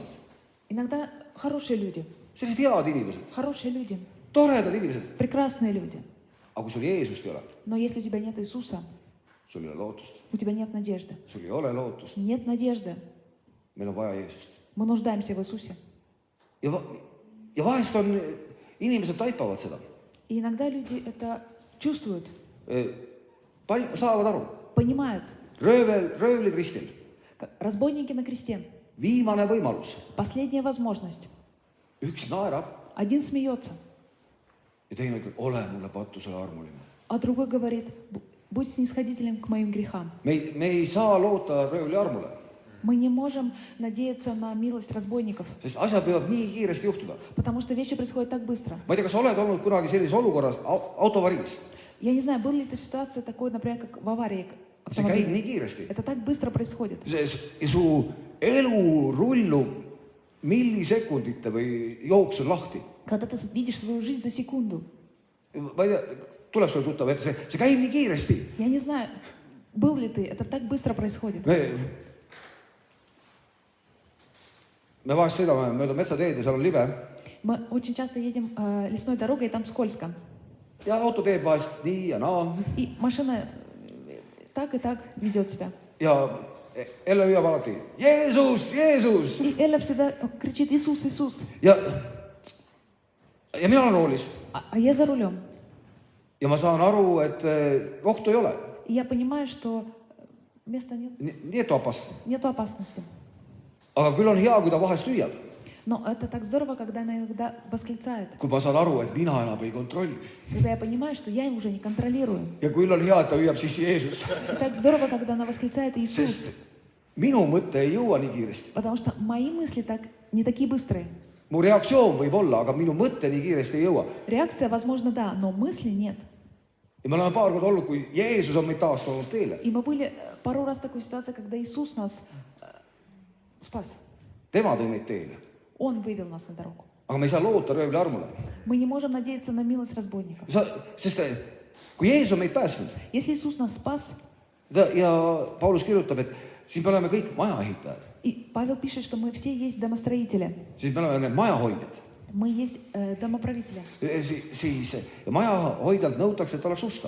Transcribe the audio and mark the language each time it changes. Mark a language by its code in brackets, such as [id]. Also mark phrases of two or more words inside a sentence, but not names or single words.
[ru] Иногда хорошие люди. [et] Sellised head inimesed. [ru] Хорошие люди. [et] Toredad inimesed. [ru] Прекрасные люди. [et] Aga kui sul Jeesust ei ole, [ru] Но если у тебя нет Иисуса, [et] sul ei ole lootust. [ru] у тебя нет надежды. [et] Sul ei ole lootust. [ru] Нет надежды. [et] Meil on vaja Jeesust. [ru] Мы нуждаемся в Иисусе. [et] Ja vahest on inimesed taipavad seda. [ru] И иногда люди это чувствуют, [et] Saavad aru. [ru] понимают. [et] Röövli Kristil. [ru] Разбойники на кресте. [et] Viimane võimalus. [ru] Последняя возможность. [et] Üks naerab [ru] Один смеется, [et] ja teine ütleb, ole mulle patusele armuline. [ru] а другой говорит, будь снисходителем к моим грехам. [et] Me ei saa loota röövli armule, [ru] Мы не можем надеяться на милость разбойников, [et] sest asjad võivad nii kiiresti juhtuda. [ru] потому что вещи происходят так быстро. [et] Ma ei tea, kas sa oled olnud kunagi sellises olukorras autovariis. [ru] Я не знаю, была ли ты в ситуации такой, например, как в аварии [et] See käib [ru] автомобиля. [et] nii kiiresti. [ru] Это так быстро происходит. [et] Ja su elu rullub millisekundite või jooksul lahti. [ru] Когда ты видишь свою жизнь за секунду. [et] Ma ei tea, tuleb sulle tuttav ette, see käib nii kiiresti. [ru] Я не знаю, был ли ты, это так быстро происходит. [et] Me vahest sõidame mööda metsateed ja seal on libe. [ru] Мы очень часто едем лесной дорогой, и там скользко. [et] Ja auto teeb vahest nii ja naa. [ru] И машина так и так ведет себя. [et] Ja Elle hüüab alati, Jeesus, Jeesus! [ru] И Элла всегда кричит Иисус, Иисус. [et] Ja mina olen roolis. [ru] А я за рулем. [et] Ja ma saan aru, et ohtu ei ole. [ru] И я понимаю, что места нет. [et] Nii et opast. [ru] Нету опасности. [et] Aga küll on hea, kui ta vahest hüüab. [ru] Но это так здорово, когда она иногда восклицает. [et] Kui ma saan aru, et mina enam ei kontrolli. [ru] Когда я понимаю, что я уже не контролирую. [et] Ja küll on hea, et ta hüüab siis Jeesus. [ru] И так здорово, когда она восклицает Иисус. [et] Sest minu mõte ei jõua nii kiiresti. [ru] Потому что мои мысли не такие быстрые. [et] Mu reaktsioon võib olla, aga minu mõte nii kiiresti ei jõua. [ru] Реакция, возможно, да, но мысли нет. [et] Ja me oleme paar korda olnud, kui Jeesus on meid taastanud teele. [ru] И мы были пару раз в такой ситуации, когда Иисус нас спас. [et] Tema tõi meid teele. [ru] Он вывел нас на дорогу. [et] Aga me ei saa loota röövli armule. [ru] Мы не можем надеяться на милость разбойников. [et] Sest kui Jeesus on meid päästnud, [ru] Если Иисус нас спас, [et] ja Paulus kirjutab, et siis me oleme kõik majaehitajad. [ru] и Павел пишет, что мы все есть домостроители, [et] Siis me oleme need majahoidjad. [ru] мы есть домоправители. [et] Siis majahoidjalt nõutakse, et oleks ustav.